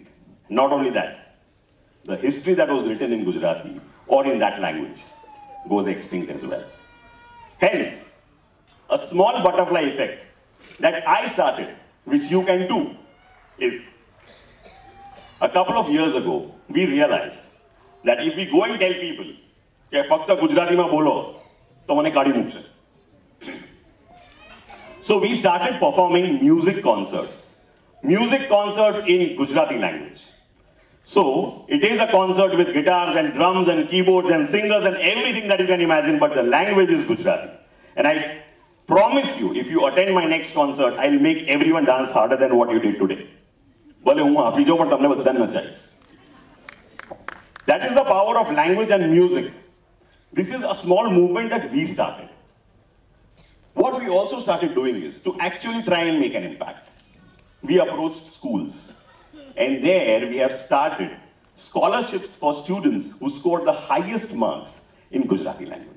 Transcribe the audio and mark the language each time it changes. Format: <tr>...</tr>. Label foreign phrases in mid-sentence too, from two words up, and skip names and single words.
<en>Not only that, the history that was written in Gujarati or in that language goes extinct as well. Hence, a small butterfly effect that I started, which you can too, is A couple of years ago, we realized that if we go and tell people</en> <gu>કે ફક્ત ગુજરાતીમાં બોલો તો મને કાઢી મૂકશે.</gu> <en>So we started performing music concerts in Gujarati language. So it is a concert with guitars and drums and keyboards and singers and everything that you can imagine, but the language is Gujarati. And I promise you, if you attend my next concert, I'll make everyone dance harder than what you did today.</en> <gu>ભલે હું હાફી જાઉં પણ તમને બધાને નચાઈશ.</gu> <en>That is the power of language and music. This is a small movement that we started. What we also started doing is to actually try and make an impact. We approached schools, and there we have started scholarships for students who scored the highest marks in Gujarati language.</en>